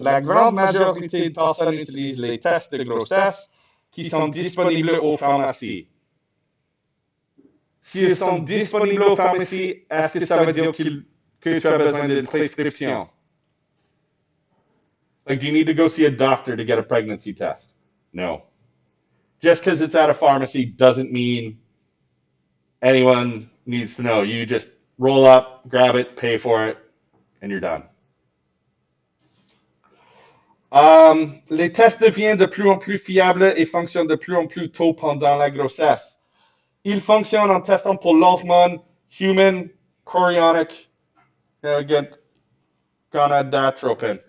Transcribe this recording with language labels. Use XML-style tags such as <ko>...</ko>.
<fr>La grande majorité de personnes utilisent les tests de grossesse qui sont disponibles aux pharmacies. S'ils sont disponibles aux pharmacies, est-ce que ça veut dire que tu as besoin d'une prescription?</fr> <en>Like, do you need to go see a doctor to get a pregnancy test? No. Just because it's at a pharmacy doesn't mean anyone needs to know. You just roll up, grab it, pay for it, and you're done.</en> <fr>Les tests deviennent de plus en plus fiables et fonctionnent de plus en plus tôt pendant la grossesse. Ils fonctionnent en testant pour l'hormone human chorionic gonadotropin.</fr>